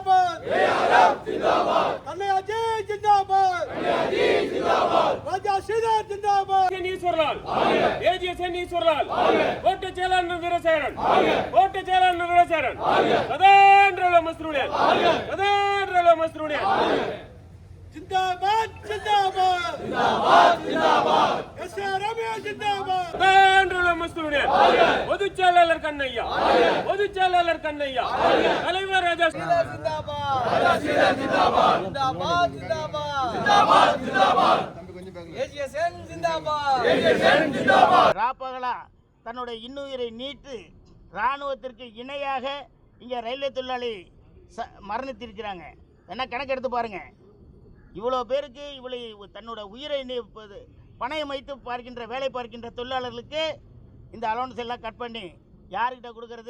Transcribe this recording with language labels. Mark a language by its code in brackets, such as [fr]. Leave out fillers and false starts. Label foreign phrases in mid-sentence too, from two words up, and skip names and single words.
[hi] कन्हैयाजी जिंदाबाद राजा श्रीधर जिंदाबाद [ta] ஈஸ்வரலால் ஏஜிஎஸ்என் ஈஸ்வரலால் கோட்டை செயலாளர் வீரசேகரன் கோட்டை செயலாளர் வீரசேகரன் சதாந்திர மஸ்ரூனியன் சதாந்திர மஸ்ரூனியன் [hi] जिंदाबाद जिंदाबाद जिंदाबाद जिंदाबाद एसए रमेश जिंदाबाद [ta] சதாந்திர மஸ்ரூனியன் பொதுச் செயலாளர் கண்ணையா பொதுச் செயலாளர் கண்ணையா தலைவர் ராஜா [hi] जिंदाबाद राजा श्रीधर जिंदाबाद जिंदाबाद जिंदाबाद जिंदाबाद जिंदाबाद एजीएसएन जिंदाबाद एजीएसएन जिंदाबाद [ta] ராப்பகலா தன்னுடைய இன்னுயிரை நீட்டு இராணுவத்திற்கு இணையாக இங்கே ரயில்வே தொழிலாளி மரணித்திருக்கிறாங்க. என்ன கணக்கெடுத்து பாருங்கள். இவ்வளோ பேருக்கு இவ்வளோ தன்னோட உயிரை பணயம் வைத்து பார்க்கின்ற வேலை பார்க்கின்ற தொழிலாளர்களுக்கு இந்த அலோன்ஸ் எல்லாம் கட் பண்ணி யார்கிட்ட கொடுக்கறது?